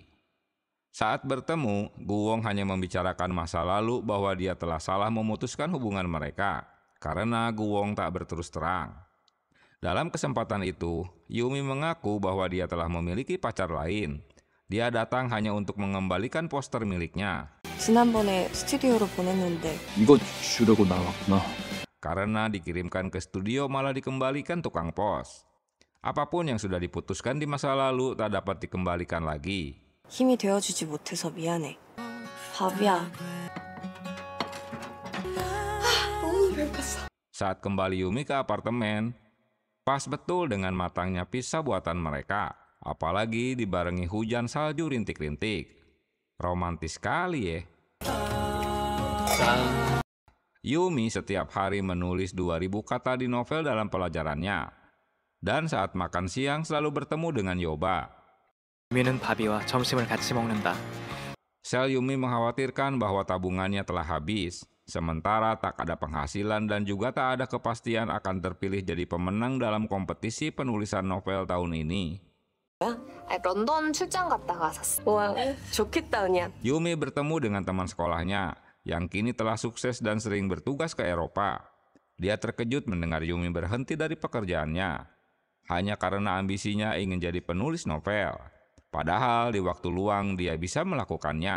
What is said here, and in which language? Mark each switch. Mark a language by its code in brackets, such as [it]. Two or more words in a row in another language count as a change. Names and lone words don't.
[id] Saat bertemu, Guwong hanya membicarakan masa lalu bahwa dia telah salah memutuskan hubungan mereka karena Guwong tak berterus terang. Dalam kesempatan itu, Yumi mengaku bahwa dia telah memiliki pacar lain. Dia datang hanya untuk mengembalikan poster miliknya. [ko] 지난번에 스튜디오로 보냈는데 이거 주려고 나왔구나. [id] Karena dikirimkan ke studio malah dikembalikan tukang pos. Apapun yang sudah diputuskan di masa lalu tak dapat dikembalikan lagi. [ko] 힘이 되어주지 못해서 미안해. 바비야. 너무 배고팠어. [id] Saat kembali Yumi ke apartemen, pas betul dengan matangnya pizza buatan mereka. Apalagi dibarengi hujan salju rintik-rintik. Romantis sekali ya. Yumi setiap hari menulis 2000 kata di novel dalam pelajarannya. Dan saat makan siang selalu bertemu dengan Yoba. [ko] 유미는 바비와 점심을 같이 먹는다. [id] Sel Yumi mengkhawatirkan bahwa tabungannya telah habis. Sementara tak ada penghasilan dan juga tak ada kepastian akan terpilih jadi pemenang dalam kompetisi penulisan novel tahun ini. [ko] 런던 출장 갔다가 샀어. 와, 좋겠다, 은야. [id] Yumi bertemu dengan teman sekolahnya yang kini telah sukses dan sering bertugas ke Eropa. Dia terkejut mendengar Yumi berhenti dari pekerjaannya hanya karena ambisinya ingin jadi penulis novel. Padahal di waktu luang dia bisa melakukannya.